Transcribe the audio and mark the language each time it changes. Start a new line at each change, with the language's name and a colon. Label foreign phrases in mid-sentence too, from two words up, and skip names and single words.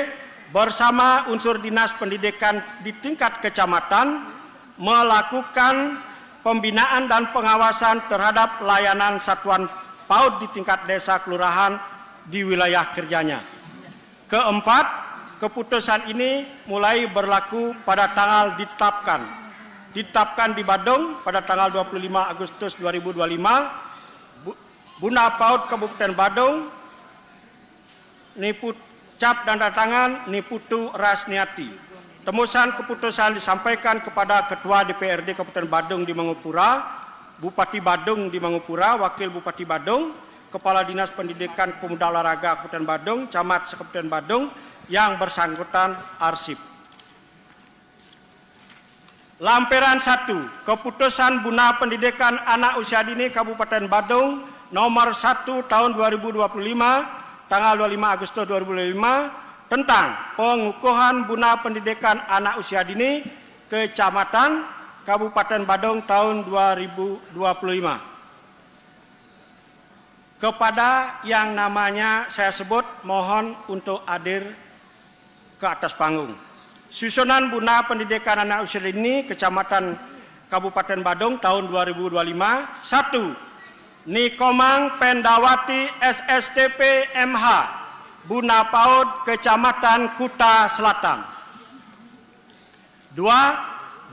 Indonesian: Bersama unsur dinas pendidikan di tingkat kecamatan melakukan pembinaan dan pengawasan terhadap layanan satuan PAUD di tingkat desa kelurahan di wilayah kerjanya. Keempat, keputusan ini mulai berlaku pada tanggal ditetapkan di Badung pada tanggal 25 Agustus 2025, Buna PAUD Kabupaten Badung, Niput cap dan tangan Niputu Rasniati. Temusan keputusan disampaikan kepada Ketua DPRD Kabupaten Badung di Mangupura, Bupati Badung di Mangupura, Wakil Bupati Badung, Kepala Dinas Pendidikan Pemuda Olahraga Kabupaten Badung, Camat Kabupaten Badung yang bersangkutan arsip. Lampiran 1, Keputusan Buna Pendidikan Anak Usia Dini Kabupaten Badung nomor 1 tahun 2025, tanggal 25 Agustus 2025 tentang pengukuhan Buna Pendidikan Anak Usia Dini Kecamatan Kabupaten Badung tahun 2025. Kepada yang namanya saya sebut, mohon untuk hadir ke atas panggung. Susunan Buna Pendidikan Anak Usia Dini Kecamatan Kabupaten Badung tahun 2025. 1. Nikomang Pendawati SSTP MH, Buna PAUD, Kecamatan Kuta Selatan. 2.